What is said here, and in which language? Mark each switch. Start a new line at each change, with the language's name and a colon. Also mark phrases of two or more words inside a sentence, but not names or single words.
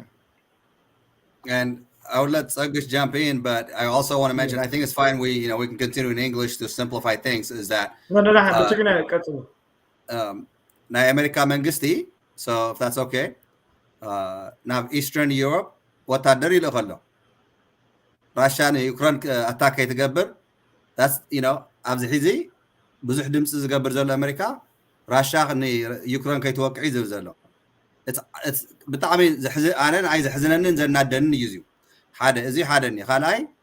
English: And I would let Sagush jump in, but I also want to mention, I think it's fine. We can continue in English to simplify things. Is that No, but you're gonna cut to
Tigrinya: ናይ ኣሜሪካ መንግስቲ,
English: so if that's okay. Now Eastern Europe,
Tigrinya: ወታደር ይልካሉ ራሽያ ዩክሬን አታክ ይትገብር that's ኣብዚ ሕዚ ብዙሕ ድምፂ ዝገብር ዘሎ ኣሜሪካ ራሽያ ዩክሬን ከይትወቅዕ ዝብል ዘሎ it's ብጣዕሚ ኣነ ንዓይ ዘሕዝነንን ዘናደንን እዩ እዚዩ ሓደ እዚ ሓደ ኒ ካልኣይ